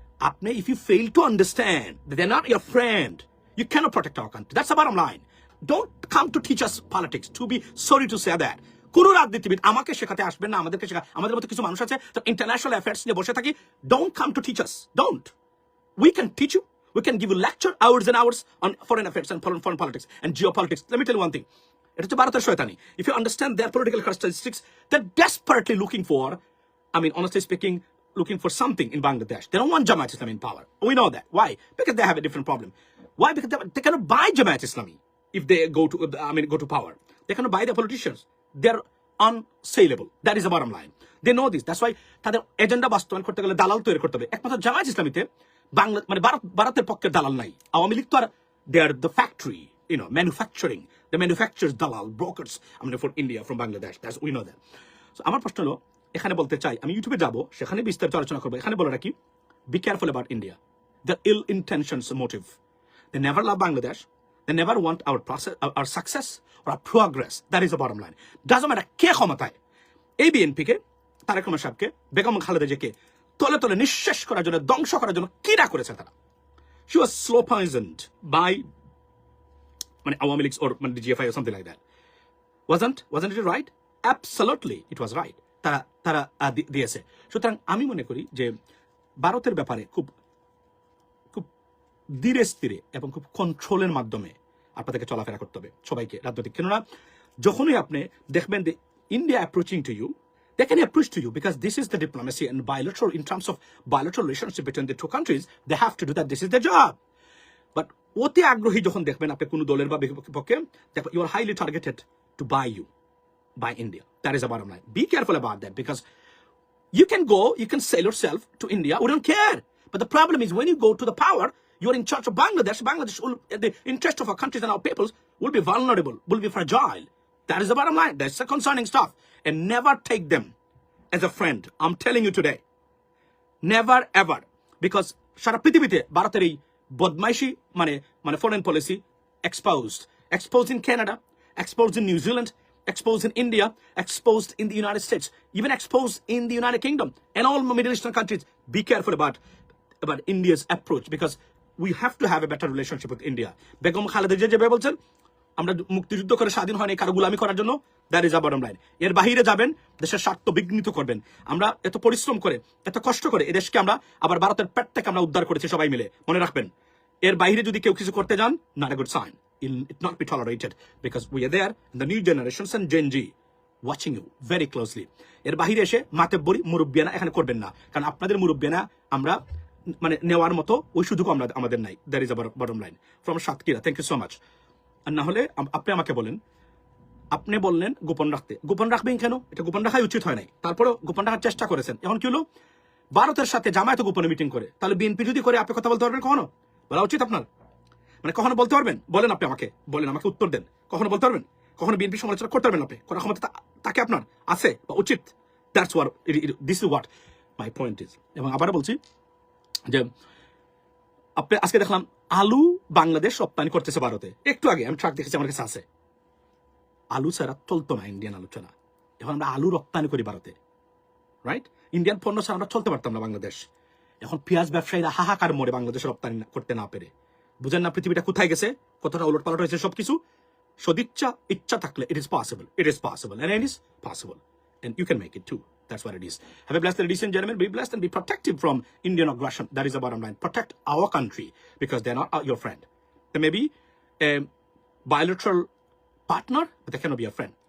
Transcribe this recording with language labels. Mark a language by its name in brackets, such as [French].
[English] আপনি if you fail to understand they are not your friend, you cannot protect our country. That's the bottom line. Don't come to teach us politics, to be sorry to say that. [Bangla] কোন রাজনীতিবিদ আমাকে শেখাতে আসবেন না, আমাদেরকে শেখা। আমাদের মতো কিছু মানুষ আছে ইন্টারন্যাশনাল অ্যাফেয়ার্স নিয়ে বসে থাকি। [English] Don't come to teach us, don't. We can teach you, we can give you lecture hours and hours on foreign affairs and foreign politics and geopolitics. Let me tell you one thing. It is Bharat Shaytani. If you understand their political characteristics, they're desperately looking for, I mean, honestly speaking, looking for something in Bangladesh. They don't want Jamaat Islami in power. We know that. Why? Because they have a different problem. Why? Because they cannot buy Jamaat Islami if they go to power. They cannot buy the politicians. They're unsaleable. That is the bottom line. They know this. That's why [Bangla] তাদের agenda বাস্তবায়ন করতে গেলে দালাল তৈরি করতে হবে। একমাত্র জামায়াত ইসলামীতে বাংলা মানে ভারতের পক্ষের দালাল নাই। আওয়ামী লীগ তো আর দে are the factory, manufacturing, the manufacturers দালাল brokers for India, from Bangladesh. That's we know that. So আমার প্রশ্ন হলো, এখানে বলতে চাই, আমি ইউটিউবে যাবো, সেখানে বিস্তারিত আলোচনা করবো। এখানে বলে রাখি, [English] Be careful about India. The ill intentions motive. They never love Bangladesh. They never want our process, our success or our progress. That is the bottom line. Doesn't matter [Bangla] কে ক্ষমতায়। এই বিএনপিকে, তারেক রহমান সাহেবকে, বেগম খালেদা জিয়াকে তলে তলে নিঃশেষ করার জন্য, ধ্বংস করার জন্য কি না করেছে তারা। [English] She was slow poisoned by মানে Awami League or মানে GFI or something like that. Wasn't it right? Absolutely it was right. [Bangla] তারা দিয়েছে। সুতরাং আমি মনে করি যে ভারতের ব্যাপারে খুব ধীরে স্থিরে এবং খুব কন্ট্রোলের মাধ্যমে আপনাদেরকে চলাফেরা করতে হবে সবাইকে, রাজনৈতিক। কেননা যখনই আপনি দেখবেন যে [English] India approaching to you, they can approach to you because this is the diplomacy and bilateral, in terms of bilateral relationship between the two countries, they have to do that. This is their job. [Bangla] But অতি আগ্রহী যখন দেখবেন আপনি কোন দলের বা পক্ষে, [English] you are highly targeted to buy India. That is the bottom line. Be careful about that, because you can sell yourself to India. We don't care. But the problem is when you go to the power, you're in charge of Bangladesh. The interest of our countries and our peoples will be vulnerable, will be fragile. That is the bottom line. That's the concerning stuff. And never take them as a friend. I'm telling you today. Never ever. Because [Bangla] সারা পৃথিবীতে ভারতের এই বদমাইশি মানে [English] foreign policy exposed in Canada, exposed in New Zealand, exposed in India, exposed in the United States, even exposed in the United Kingdom and all Middle Eastern countries. Be careful about India's approach, because we have to have a better relationship with India. [Bangla] Begum Khaleda Zia যেভাবে বলছেন, আমরা মুক্তিযুদ্ধ করে স্বাধীন হয়নি কারো গোলামি করার জন্য। [English] That is a bottom line. [Bangla] এর বাহিরে যাবেন, দেশের স্বার্থ বিঘ্নিত করবেন। আমরা এত পরিশ্রম করে, এত কষ্ট করে এই দেশকে আমরা আবার ভারতের পেট থেকে আমরা উদ্ধার করেছি সবাই মিলে, মনে রাখবেন। এর বাইরে যদি কেউ কিছু করতে যান, [English] not a good sign. It not be tolerated, because we are there, the new generations and Gen Z watching you very closely. [Bangla] এর বাহিরে এসে মাতব্বরি মুরব্বিয়ানা এখানে করবেন না, কারণ আপনাদের মুরব্বিয়ানা আমরা মানে নেওয়ার মতো ওই সুযোগ আমাদের নাই। [English] That is a bottom line from Satkhira. Thank you so much. [Bangla] আর না হলে আপনি আমাকে বলেন, আপনি বললেন গোপন রাখবেন কেন? এটা গোপন রাখাই উচিত হয় নাই, তারপরেও গোপন রাখার চেষ্টা করেছেন। এখন কি হলো, ভারতের সাথে জামায়াত গোপনে মিটিং করে, তাহলে বিএনপি যদি করে আপনি কথা বলতে পারবেন? কখনো বলা উচিত আপনার? মানে কখনো বলতে পারবেন? বলেন, আপনি আমাকে উত্তর দেন। কখনো বলতে পারবেন? কখনো বিএনপি সমালোচনা করতে পারবেন? আপনি করার ক্ষমতা তাকে আপনার আছে বা উচিত? [English] That's what this is what my point is. [Bangla] এবং আবারও বলছি যে আপনি আজকে দেখলাম আলু বাংলাদেশ রপ্তানি করতেছে ভারতে। একটু আগে আমি ট্রাক দেখেছি, আমার কাছে আছে। আলু ছাড়া চলতো না ইন্ডিয়ান আলু ছাড়া। এখন আমরা আলু রপ্তানি করি ভারতে, রাইট? ইন্ডিয়ান পণ্য ছাড়া আমরা চলতে পারতাম না বাংলাদেশ। এখন পেঁয়াজ ব্যবসায়ীরা হাহাকার মরে বাংলাদেশে রপ্তানি করতে না পেরে। বুঝেন না পৃথিবীটা কোথায় গেছে, কতটা উলট পালট হয়েছে সবকিছু। সদিচ্ছা ইচ্ছা থাকলে [English] it is possible and it is possible and you can make it too. That's what it is. Have a blessed day, ladies and gentlemen. Be blessed and be protective from Indian aggression. That is the bottom line. Protect our country because they're not your friend. They may be a bilateral partner, but they cannot be a friend.